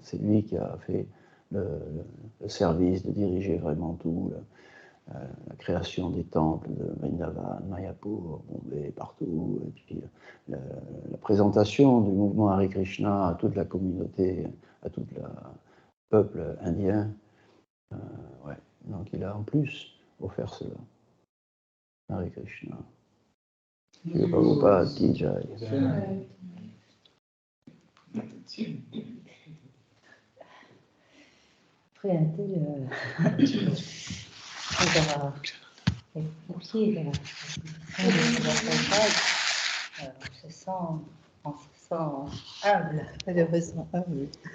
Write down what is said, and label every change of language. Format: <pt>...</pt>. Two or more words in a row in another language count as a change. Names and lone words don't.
<fr>C'est lui qui a fait le service de diriger vraiment tout, la création des temples de Vrindavan, Mayapur, Bombay, partout, et puis la présentation du mouvement Hare Krishna à toute la communauté, à tout le peuple indien. Ouais. Donc il a en plus offert cela.</fr> <hi>हरे कृष्ण। श्री प्रभुपाद की जय.</hi> <fr>Après un peu on se sent humble, malheureusement humble.</fr>